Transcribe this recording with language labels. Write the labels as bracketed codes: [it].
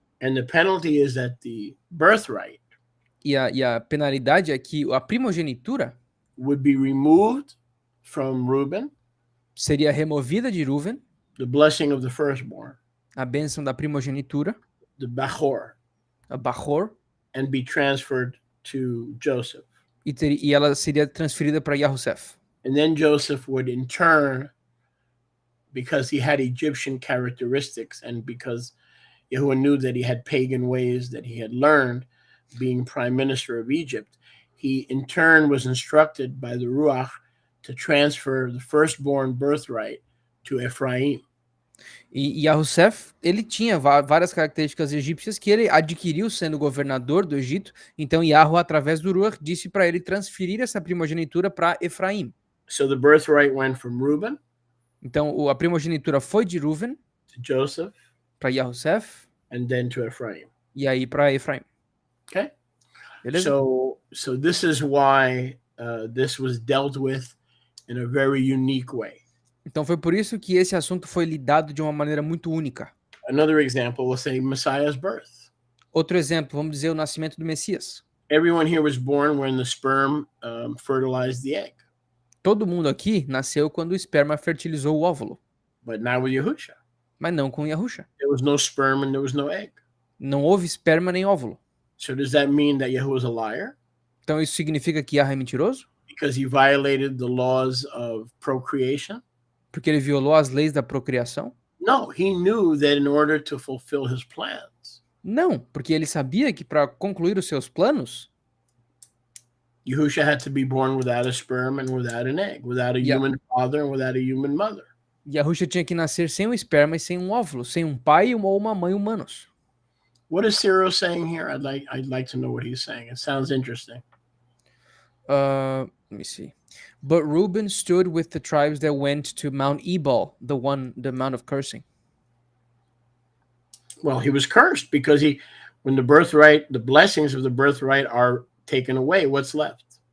[en] And the penalty is that the birthright [pt] E a penalidade é que a primogenitura [en] would be removed from Reuben, [pt] seria removida de Ruven, [en] the blessing of the firstborn, [pt] a bênção da primogenitura, [en] the Bachor, [pt] a Bachor, [en] and be transferred to Joseph. [pt] e ela seria transferida para Yahusef. [en] And then Joseph would, in turn, because he had Egyptian characteristics and because Yahuwah knew that he had pagan ways that he had learned being prime minister of Egypt, he in turn was instructed by the Ruach to transfer the firstborn birthright to Ephraim. [pt] E Yahusef, ele tinha várias características egípcias que ele adquiriu sendo governador do Egito. Então Yahweh, através do Ruach, disse para ele transferir essa primogenitura para Efraim. [en] So the birthright went from Reuben. [pt] Então a primogenitura foi de Ruven [en] to Joseph, [pt] para Yahusef, [en] and then to Ephraim. [pt] E aí para Efraim. [en] Okay. [pt] Beleza? [en] So this is why this was dealt with in a very unique way. [pt] Então foi por isso que esse assunto foi lidado de uma maneira muito única. [en] Another example, we'll say Messiah's birth. [pt] Outro exemplo, vamos dizer o nascimento do Messias. [en] Everyone here was born when the sperm fertilized the egg. [pt] Todo mundo aqui nasceu quando o esperma fertilizou o óvulo. [en] But not with Yahusha. [pt] Mas não com Yahusha. [en] There was no sperm and there was no egg. [pt] Não houve esperma nem óvulo. [en] So does that mean that Yahuwah is a liar? [pt] Então isso significa que Yahweh é mentiroso? [en] Because he violated the laws of procreation? [pt] Porque ele violou as leis da procriação? [en] No, he knew that in order to fulfill his plans, [pt] Não, porque ele sabia que para concluir os seus planos, [en] Yahusha had to be born without a sperm and without an egg, without a human father and without a human mother. [pt] Yahusha tinha que nascer sem um esperma e sem um óvulo, sem um pai ou uma mãe humanos. [en] What is Cyril saying here? I'd like to know what he's saying. It sounds interesting. Let me see. But Reuben stood with the tribes that went to Mount Ebal, the Mount of cursing. Well, he was cursed because when the blessings of the birthright are taken away, what's left?